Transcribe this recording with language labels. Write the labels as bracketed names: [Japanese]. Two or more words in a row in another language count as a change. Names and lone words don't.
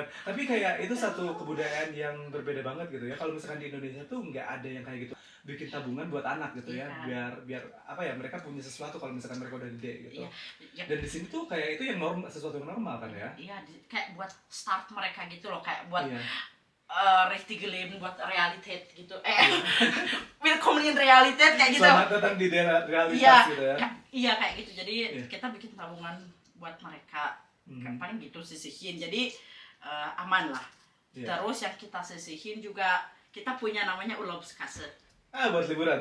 [Indonesian] Tapi kayak itu satu kebudayaan yang berbeda banget gitu ya. Kalau misalkan di Indonesia tuh nggak ada yang kayak gitu. Bikin tabungan buat anak gitu ya. Biar apa ya, mereka punya sesuatu kalau misalkan mereka udah gede gitu. Iya. Dan di sini tuh kayak itu yang sesuatu yang normal kan ya. Iya, kayak buat start mereka gitu loh, kayak buat [German] richtig leben, [Indonesian] buat realitet gitu. [English] Welcome in [Indonesian] realitet kayak gitu. Selamat datang di realitas gitu ya. Iya, kayak gitu. Jadi kita bikin tabungan buat mereka. Kan paling gitu sisihin. Jadi aman lah. Terus yang kita sisihin juga kita punya namanya Urlaubskasse. Buat liburan.